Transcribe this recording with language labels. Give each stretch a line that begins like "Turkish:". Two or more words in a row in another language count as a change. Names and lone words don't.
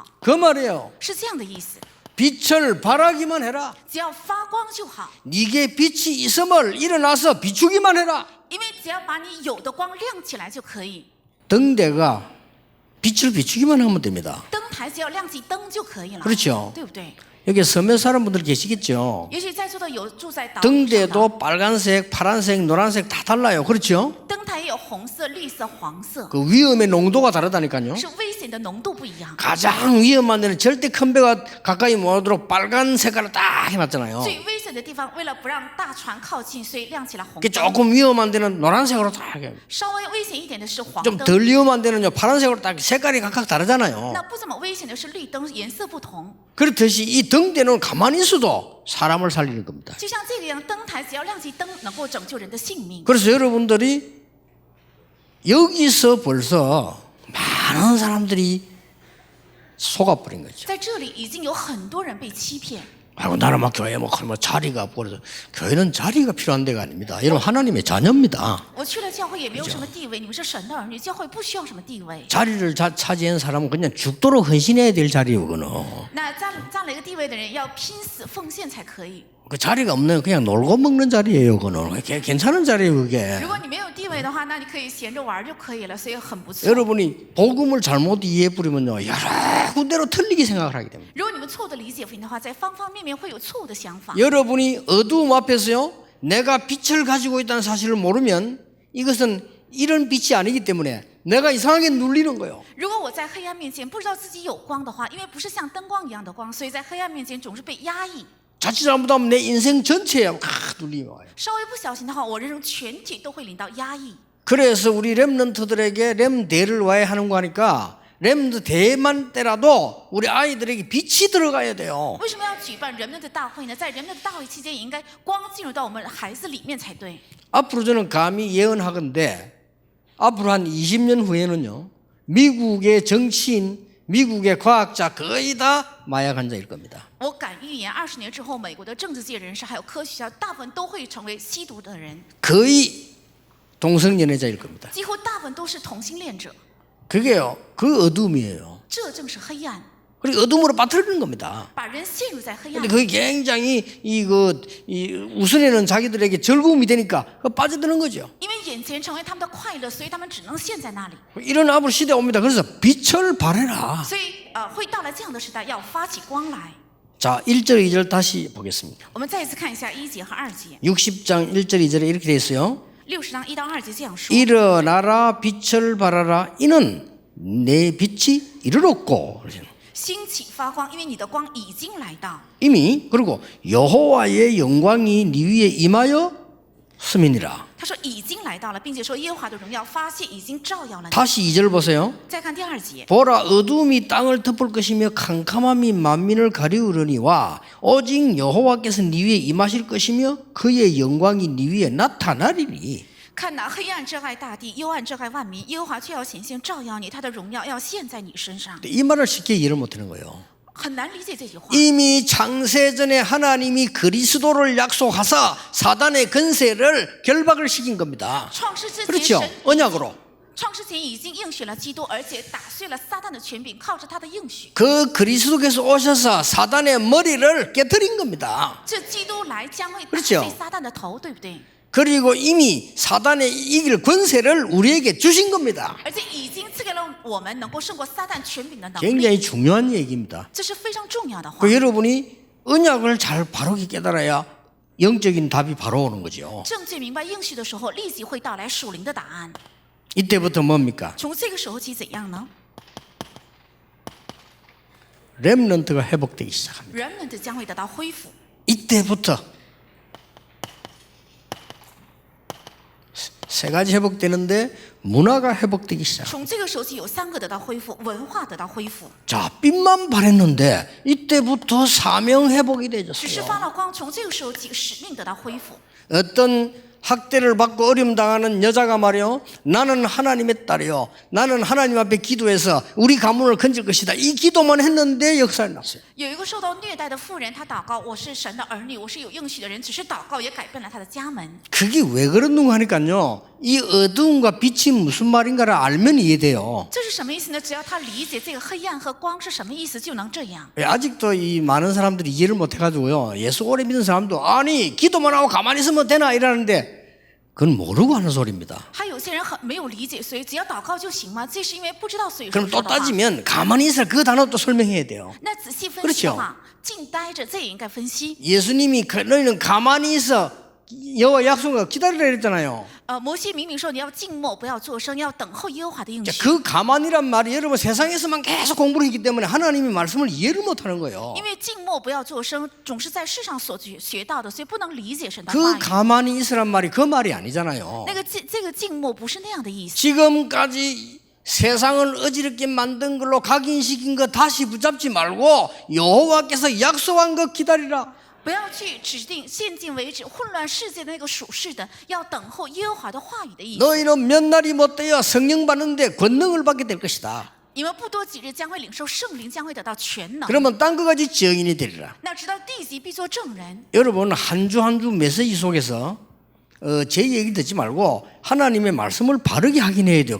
Korean: 그 말이에요.
Chinese: 是这样的意思。
Korean: 빛을 발하기만 해라.
Chinese: 只要发光就好，
Korean: 네게 빛이 있음을 일어나서 비추기만 해라.
Chinese: 因为只要把你有的光亮起来就可以。
Korean: 등대가 빛을 비추기만 하면 됩니다.
Chinese: 灯台只要亮起灯就可以了，
Korean: 그렇죠.
Chinese: 对不对？
Korean: 여기 섬에 사는 분들 계시겠죠.
Chinese: 也许在座的有住在岛屿上的，
Korean: 등대도 빨간색, 파란색, 노란색 다 달라요. 그렇죠?
Chinese: 灯台也有红色、绿色、黄色，
Korean: 그 위험의 농도가 다르다니까요.
Chinese: 是危险的浓度不一样。
Korean: 가장 위험한 데는 절대 큰 배가 가까이 못 오도록 빨간 색깔을 딱 해놨잖아요.
Chinese: 最危险的地方，为了不让大船靠近，所以亮起了红
Korean: 그
Chinese: 灯。
Korean: 조금 위험한 데는 노란색으로 딱 해.
Chinese: 稍微危险一点的是黄
Korean: 좀
Chinese: 灯，
Korean: 덜 위험한 데는요 파란색으로 딱 색깔이 각각 다르잖아요.
Chinese: 那不怎么危险的是绿灯，颜色不同。
Korean: 그렇듯이 이 등대는 가만히 있어도 사람을 살리는 겁니다.
Chinese: 就像这个样，灯台只要亮起灯，能够拯救人的性命。
Korean: 그래서 여러분들이 여기서 벌써 많은 사람들이 속아버린 거죠.
Chinese: 在这里已经有很多人被欺骗，
Korean: 아이고 나는 막 교회 뭐 자리가 없고 그래서 교회는 자리가 필요한 데가 아닙니다. 여러분 하나님의 자녀입니다.
Chinese: 我去了教会也没有什么地位，你们是神的儿女，教会不需要什么地位。
Korean: 자리를 차지한 사람은 그냥 죽도록 헌신해야 될 자리이거든.
Chinese: 那占了一个地位的人要拼死奉献才可以。
Korean: 그 자리가 없는 그냥 놀고 먹는 자리예요. 그거는 괜찮은 자리예요. 그게.
Chinese: 如果你没有地位的话，那你可以闲着玩就可以了，所以很不错。
Korean: 여러분이 복음을 잘못 이해해 버리면요 여러 군데로 틀리게 생각을 하게 됩니다.
Chinese: 如果你们错误的理解福音的话，在方方面面会有错误的想法。
Korean: 여러분이 어두움 앞에서요 내가 빛을 가지고 있다는 사실을 모르면 이것은 이런 빛이 아니기 때문에 내가 이상하게 눌리는 거예요.
Chinese: 如果我在黑暗面前不知道自己有光的话，因为不是像灯光一样的光，所以在黑暗面前总是被压抑。
Korean: 자칫 잘못하면 내 인생 전체에 눌림이 와요.
Chinese: 稍微不小心的话，我人生全体都会领到压抑。
Korean: 그래서 우리 렘넌트들에게 렘대를 와야 하는 거 하니까 렘넌트 대만 때라도 우리 아이들에게 빛이 들어가야 돼요.
Chinese: 为什么要举办人们的大会呢？在人们的大会期间，也应该光进入到我们孩子里面才对。
Korean: 앞으로 저는 감히 예언하건대 앞으로 한 20년 후에는요 미국의 정치인, 미국의 과학자 거의 다 마약 환자일 겁니다.
Chinese: 我敢预言，20年之后，美国的政治界人士还有科学家，大部分都会成为吸毒的人，
Korean: 거의 동성연애자일 겁니다.
Chinese: 几乎大部分都是同性恋者。
Korean: 그게요 그 어둠이에요.
Chinese: 这正是黑暗，
Korean: 그리고 어둠으로 빠뜨리는 겁니다.
Chinese: 把人陷入在黑暗
Korean: 근데
Chinese: 里。
Korean: 그게 굉장히 우선에는 자기들에게 즐거움이 되니까 빠져드는 거죠.
Chinese: 因为眼前成为他们的快乐，所以他们只能陷在那里。
Korean: 이런 앞으로 시대가 옵니다. 그래서 빛을 발해라.
Chinese: 所以会到来这样的时代，要发起光来。
Korean: 자 1절 2절 다시 보겠습니다.
Chinese: 我们再一次看一下1节和2节。
Korean: 60장 1절 2절에 이렇게 되어 있어요.
Chinese: 60章1到2节这样说：
Korean: 일어나라 빛을 발하라 이는 내 빛이 이르렀고
Chinese: 兴起发光，因为你的光已经来到。
Korean: 이미 그리고 여호와의 영광이 네 위에 임하여 스민이라.
Chinese: 他说已经来到了，并且说耶和华的荣耀发现已经照耀了你。
Korean: 다시 2절 보세요.
Chinese: 再看第2节，
Korean: 보라 어둠이 땅을 덮을 것이며 캄캄함이 만민을 가리우려니와 오직 여호와께서 네 위에 임하실 것이며 그의 영광이 네 위에 나타나리니.
Chinese: 看哪，黑暗遮盖大地，幽暗遮盖万民，耶和华却要显现照耀你，他的荣耀要现在你身上。
Korean: 이 말을 쉽게 이해를 못하는 거예요.
Chinese: 很难理解这句话。
Korean: 이미 창세전에 하나님이 그리스도를 약속하사 사단의 권세를 결박을 시킨 겁니다.
Chinese: 创世之前，
Korean: 그렇죠.
Chinese: 神
Korean: 언약으로.
Chinese: 创世前已经应许了基督，而且打碎了撒旦的权柄，靠着他的应许。
Korean: 그 그리스도께서 오셔서 사단의 머리를 깨뜨린 겁니다.
Chinese: 这基督来将会打
Korean: 그렇죠
Chinese: 碎撒旦的头，对不对？
Korean: 그리고 이미 사단의 이길 권세를 우리에게 주신 겁니다.
Chinese: 而且已经赐给了我们能够胜过撒旦权柄的能力，
Korean: 굉장히 중요한 얘기입니다.
Chinese: 这是非常重要的话。
Korean: 그 여러분이 언약을 잘 바르게 깨달아야 영적인 답이 바로 오는 거죠.
Chinese: 正确明白应许的时候，立即会到来属灵的答案。
Korean: 이때부터 뭡니까?
Chinese: 从这个时候起怎样呢？
Korean: 렘넌트가 회복되기 시작합니다.
Chinese: 人们的将会得到恢复。
Korean: 이때부터 세 가지 회복되는데 문화가 회복되기 시작.
Chinese: 从这个时候起，有3个得到恢复，文化得到恢复。
Korean: 자, 빛만 발했는데 이때부터 사명 회복이
Chinese: 只是
Korean: 되졌어요.
Chinese: 发了光，从这个时候起，使命得到恢复。
Korean: 어떤 학대를 받고 어려움 당하는 여자가 말이요, 나는 하나님의 딸이요, 나는 하나님 앞에 기도해서 우리 가문을 건질 것이다. 이 기도만 했는데 역사를 났어요.
Chinese: 有一个受到虐待的妇人，她祷告：“我是神的儿女，我是有应许的人。” 只是祷告也改变了她的家门。
Korean: 그게 왜 그런가 하니까요, 이 어두움과 빛이 무슨 말인가를 알면 이해돼요.
Chinese: 这是什么意思呢？只要他理解这个黑暗和光是什么意思，就能这样。
Korean: 아직도 이 많은 사람들이 이해를 못해가지고요, 예수 오래 믿는 사람도 아니 기도만 하고 가만히 있으면 되나 이러는데 그건 모르고 하는 소리입니다.
Chinese: 还有些人很没有理解，所以只要祷告就行吗？这是因为不知道，所以说
Korean: 그럼
Chinese: 说
Korean: 또
Chinese: 的话。
Korean: 따지면 가만히 있으라 그 단어 또 설명해야 돼요.
Chinese: 那仔细分析的话，静待着，这也应该分析。
Korean: 예수님이 너희는 가만히 있어 여호와 약속을 기다리라 그랬잖아요.
Chinese: 摩西明明说你要静默，不要作声，要等候耶和华的应
Korean: 자,
Chinese: 许。
Korean: 그 가만히란 말이 여러분 세상에서만 계속 공부를 했기 때문에 하나님의 말씀을 이해를 못하는 거예요.
Chinese: 因为静默不要作声，总是在世上所学到的，所以不能理解神的话
Korean: 그
Chinese: 语。
Korean: 가만히 있으란 말이 그 말이 아니잖아요.
Chinese: 那个这个静默不是那样的意思。
Korean: 지금까지 세상을 어지럽게 만든 걸로 각인시킨 거 다시 붙잡지 말고 여호와께서 약속한 거 기다리라.
Chinese: 不要去指定现今为止混乱世界的那个属世的，要等候耶和华的话语的意思。
Korean: 너희는 몇 날이 못되어 성령 받는데 권능을 받게 될 것이다.
Chinese: 你们不多几日将会领受圣灵，将会得到全能。
Korean: 그러면 땅 끝까지 증인이 되리라.
Chinese: 那直到地极必做证人。
Korean: 여러분 한 주 한 주 메시지 속에서 제 얘기 듣지 말고 하나님의 말씀을 바르게 확인해야 돼요.